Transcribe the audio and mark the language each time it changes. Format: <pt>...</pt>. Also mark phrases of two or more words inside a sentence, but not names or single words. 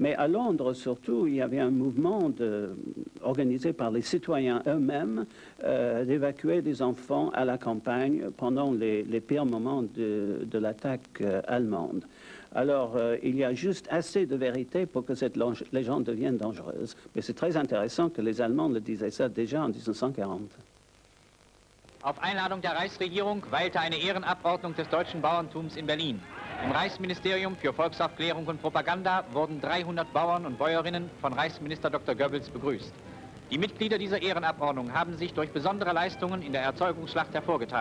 <fr>Mais à Londres, surtout, il y avait un mouvement organisé par les citoyens eux-mêmes d'évacuer des enfants à la campagne pendant les pires moments de l'attaque allemande. Alors, il y a juste assez de vérité pour que cette légende devienne dangereuse. Mais c'est très intéressant que les Allemands le disaient ça déjà en 1940.</fr> <de>Auf Einladung der Reichsregierung weilte eine Ehrenabordnung des deutschen Bauerntums in Berlin. Im Reichsministerium für Volksaufklärung und Propaganda wurden 300 Bauern und Bäuerinnen von Reichsminister Dr. Goebbels begrüßt. Die Mitglieder dieser Ehrenabordnung haben sich durch besondere Leistungen in der Erzeugungsschlacht hervorgetan.</de>